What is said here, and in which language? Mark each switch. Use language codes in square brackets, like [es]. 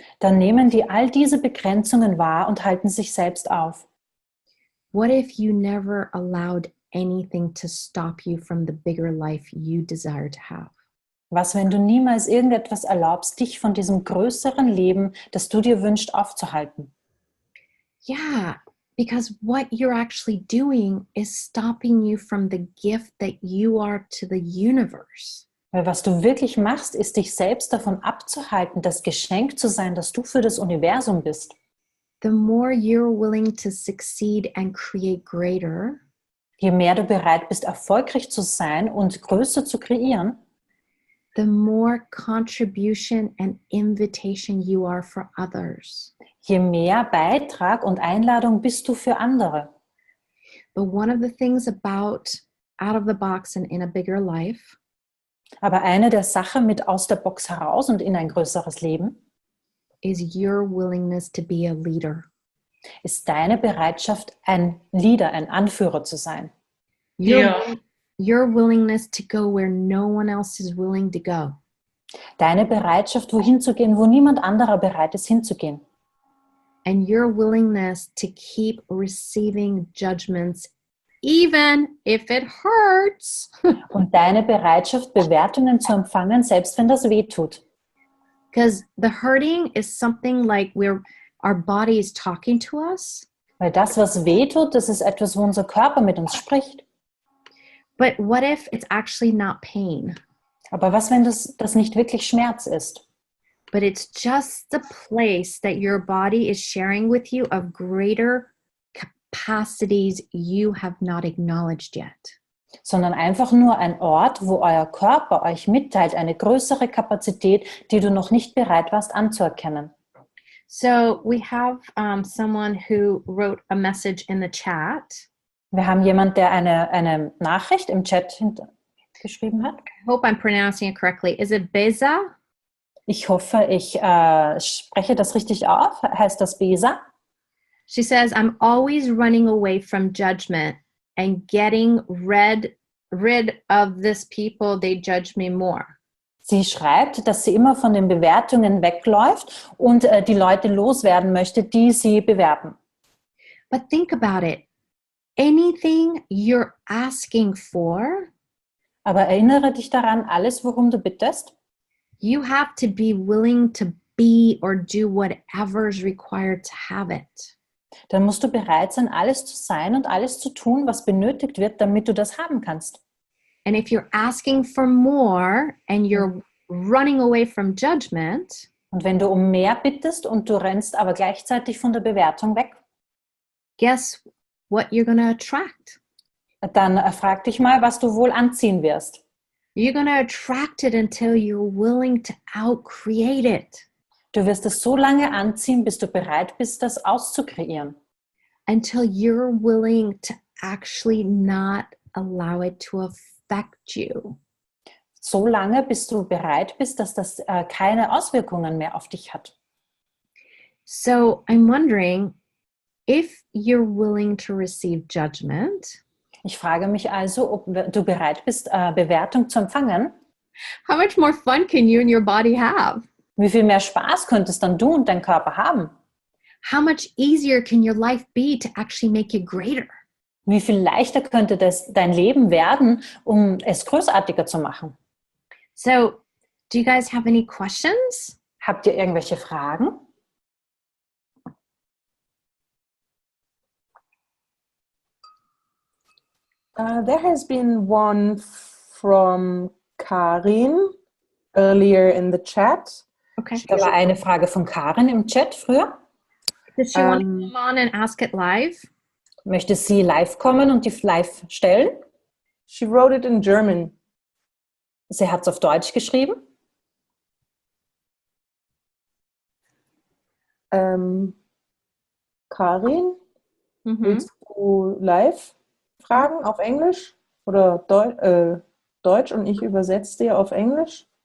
[de] dann nehmen die all diese Begrenzungen wahr und halten sich selbst auf. [en] What if you never allowed anything to stop you from the bigger life you desire to have? [de] Was, wenn du niemals irgendetwas erlaubst, dich von diesem größeren Leben, das du dir wünschst, aufzuhalten? [en] Yeah, because what you're actually doing is stopping you from the gift that you are to the universe. [de] Weil was du wirklich machst, ist dich selbst davon abzuhalten, das Geschenk zu sein, das du für das Universum bist. [en] The more you're willing to succeed and create greater, [de] Je mehr du bereit bist, erfolgreich zu sein und größer zu kreieren, [en] the more contribution and invitation you are for others. [de] je mehr Beitrag und Einladung bist du für andere. [en] But one of the things about out of the box and in a bigger life [de] Aber eine der Sachen mit aus der Box heraus und in ein größeres Leben [en] is your willingness to be a leader. [de] Ist deine Bereitschaft, ein Leader, ein Anführer zu sein. [en] Your willingness to go where no one else is willing to go. [de] Deine Bereitschaft, wohin zu gehen, wo niemand anderer bereit ist, hinzugehen. [en] And your willingness to keep receiving judgments, even if it hurts. [de] Und deine Bereitschaft, Bewertungen zu empfangen, selbst wenn das weh tut. [en] Because the hurting is something like our body is talking to us. [de] Weil das, was weh tut, das ist etwas, wo unser Körper mit uns spricht. [en] But what if it's actually not pain? [de] Aber was, wenn das nicht wirklich Schmerz ist? [en] But it's just the place that your body is sharing with you of greater capacities you have not acknowledged yet. [de] Sondern einfach nur ein Ort, wo euer Körper euch mitteilt, eine größere Kapazität, die du noch nicht bereit warst anzuerkennen. [en] So we have someone who wrote a message in the chat. [de] Wir haben jemanden, der eine Nachricht im Chat geschrieben hat. [en] I hope I'm pronouncing it correctly. Is it Beza? [de] Ich hoffe, ich spreche das richtig auf. Heißt das Besa? [en] She says, I'm always running away from judgment and getting rid of this people, they judge me more. [de] Sie schreibt, dass sie immer von den Bewertungen wegläuft und die Leute loswerden möchte, die sie bewerben. [en] But think about it. Anything you're asking for, [de] aber erinnere dich daran, alles, worum du bittest, [en] you have to be willing to be or do whatever is required to have it. [de] Dann musst du bereit sein, alles zu sein und alles zu tun, was benötigt wird, damit du das haben kannst. [en] And if you're asking for more and you're running away from judgment, [de] und wenn du um mehr bittest und du rennst aber gleichzeitig von der Bewertung weg, [en] guess what you're going to attract? [de] Dann frag dich mal, was du wohl anziehen wirst. [en] You're going to attract it until you're willing to outcreate it. [de] Du wirst es so lange anziehen, bis du bereit bist, das auszukreieren. [en] Until you're willing to actually not allow it to affect you. [de] So lange, bis du bereit bist, dass das keine Auswirkungen mehr auf dich hat. [en] So I'm wondering, if you're willing to receive judgment, [de] ich frage mich also, ob du bereit bist, Bewertung zu empfangen. [en] How much more fun can you and your body have? [de] Wie viel mehr Spaß könntest dann du und dein Körper haben? [en] How much easier can your life be to actually make it greater? [de] Wie viel leichter könnte dein Leben werden, um es großartiger zu machen? [en] So, do you guys have any questions? [de] Habt ihr irgendwelche Fragen? [en] There has been one from Karin earlier in the chat. Okay. [de] Da war eine Frage von Karin im Chat früher. [en] Does she want to come on and ask it live? [de] Möchte sie live kommen und die live stellen? [en] She wrote it in German. [de] Sie hat es auf Deutsch geschrieben. Karin, willst du live fragen auf Englisch oder Deutsch und ich übersetze dir auf Englisch?